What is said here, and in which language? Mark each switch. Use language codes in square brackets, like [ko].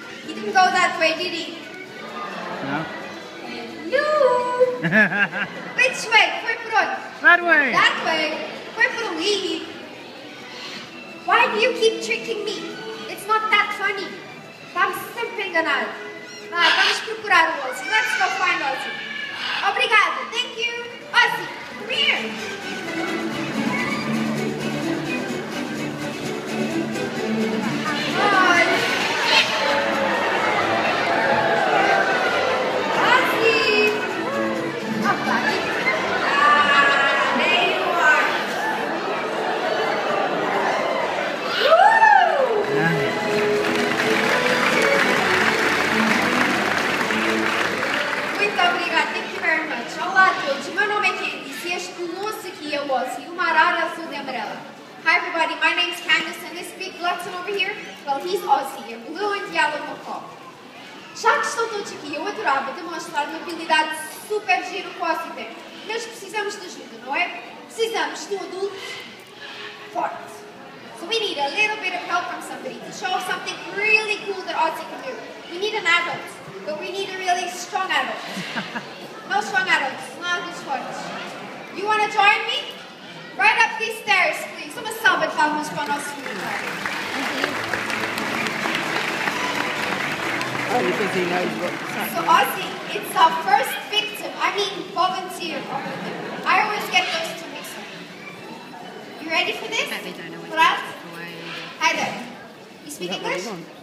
[en] He didn't go that way, did he? No. Hello. Which way? [pt] Foi por onde? [en] That way. That way. [pt] Foi para ali. [en] Why do you keep tricking me? It's not that funny. [pt] Está-me sempre enganado. Vai, vamos procurar o Ozzy. [en] Let's go find Ozzy. [pt] Obrigada. [en] Thank you. Ozzy, come here. Hi. Ozzy. Oh, buddy. Ah, there you are. Woo! [pt] Muito obrigada. [en] Thank you very much. [pt] Olá a todos. O meu nome é Candice e este moço aqui é o Ozzy, uma arara azul e amarela. [en] Hi everybody, my name's Candice and this big glutton over here, well, he's Ozzy, a blue and yellow macaw. [pt] Já que estão todos aqui, eu adorava demonstrar uma habilidade super gira que o Ozzy tem. Mas precisamos de ajuda, não é? Precisamos de um adulto forte. [en] So we need a little bit of help from somebody to show off something really cool that Ozzy can do. We need an adult, but we need a really strong adult. No strong adults, not this fortes. You want to join me? Right up these stairs, please. [pt] Uma salva de palmas para o nosso voluntário. [en] Oh, because he knows what's happening. So Ozzy, it's our first victim. I mean volunteer. I always get those two mixed up. You ready for this? They don't know what Brad? way. Hi there. You speak Is that what English? you want?